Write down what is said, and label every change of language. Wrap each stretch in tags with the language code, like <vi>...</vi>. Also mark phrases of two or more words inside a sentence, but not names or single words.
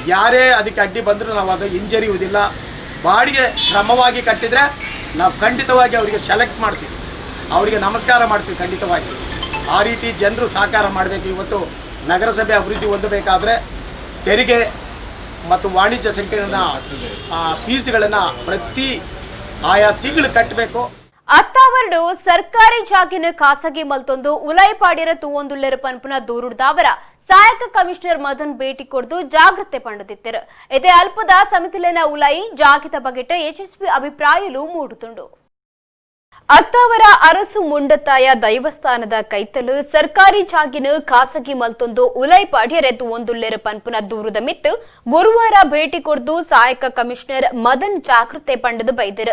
<kn>ಯಾರೇ ಅದಕ್ಕೆ ಅಡ್ಡಿ ಬಂದರೂ ನಾವು ಅದು ಹಿಂಜರಿಯುವುದಿಲ್ಲ. ಬಾಡಿಗೆ ಕ್ರಮವಾಗಿ ಕಟ್ಟಿದರೆ ನಾವು ಖಂಡಿತವಾಗಿ ಅವರಿಗೆ ಸೆಲೆಕ್ಟ್ ಮಾಡ್ತೀವಿ, ಅವರಿಗೆ ನಮಸ್ಕಾರ ಮಾಡ್ತೀವಿ ಖಂಡಿತವಾಗಿ. ಆ ರೀತಿ ಜನರು ಸಹಕಾರ ಮಾಡಬೇಕು. ಇವತ್ತು ನಗರಸಭೆ ಅಭಿವೃದ್ಧಿ ಹೊಂದಬೇಕಾದ್ರೆ ತೆರಿಗೆ ಮತ್ತು ವಾಣಿಜ್ಯ ಸಂಕೀರ್ಣ ಫೀಸ್ಗಳನ್ನು ಪ್ರತಿ ಆಯಾ ತಿಂಗಳು ಕಟ್ಟಬೇಕು.</kn> <tcy>ಅತ್ತಾವರಡು ಸರ್ಕಾರಿ ಜಾಗಿನ ಖಾಸಗಿ ಮಲ್ತೊಂದು ಉಲೈಪಾಡಿರ ತೂವೊಂದುಲ್ಲೆರು ಪನ್ಪುನ ದೂರುಡ್ದಾವರ ಸಹಾಯಕ ಕಮಿಷನರ್ ಮದನ್ ಭೇಟಿ ಕೊಡ್ದು ಜಾಗೃತೆ ಪಂಡದಿತ್ತರು. ಇದೇ ಅಲ್ಪದ ಸಮಿತಿಲಿನ ಉಲೈ ಜಾಗಿತ ಬಗೆಟ್ ಯಶಸ್ವಿ ಅಭಿಪ್ರಾಯಲು ಮೂಡುತ್ತುಂಡು. ಅತ್ತಾವರ ಅರಸು ಮುಂಡತಾಯ ದೈವಸ್ಥಾನದ ಕೈತಲು ಸರ್ಕಾರಿ ಜಾಗಿನ ಖಾಸಗಿ ಮಲ್ತೊಂದು ಉಲೈಪಾಡ್ಯರೆ ತೂವೊಂದುಲ್ಲೆರು ಪನ್ಪುನ ದೂರುದ ಮಿತ್ತು ಗುರುವಾರ ಭೇಟಿ ಕೊಡ್ದು ಸಹಾಯಕ ಕಮಿಷನರ್ ಮದನ್ ಜಾಗೃತೆ ಪಂಡದು ಬೈದರು.</tcy>